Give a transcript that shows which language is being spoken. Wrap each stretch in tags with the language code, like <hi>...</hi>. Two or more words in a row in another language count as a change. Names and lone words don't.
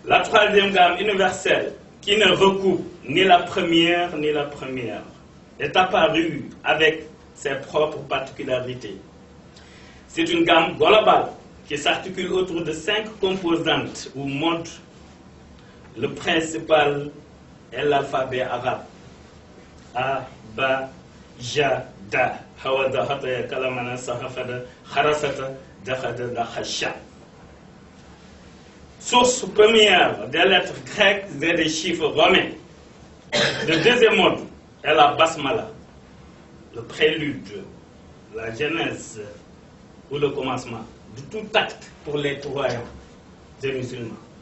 <fr>La troisième gamme universelle, qui ne recoupe ni la première, est apparue avec ses propres particularités. C'est une gamme globale qui s'articule autour de 5 composantes ou modes. Le principal est l'alphabet arabe.</fr> <ar>A, با، جا، دا، هوز، حطي، كلمن، سعفص، قرشت، ثخذ، ضظغ.</ar> <fr>Source première des lettres grecques et des chiffres romains. Le deuxième mode est la basmala, le prélude, la genèse ou le commencement de tout acte pour les croyants des musulmans.</fr>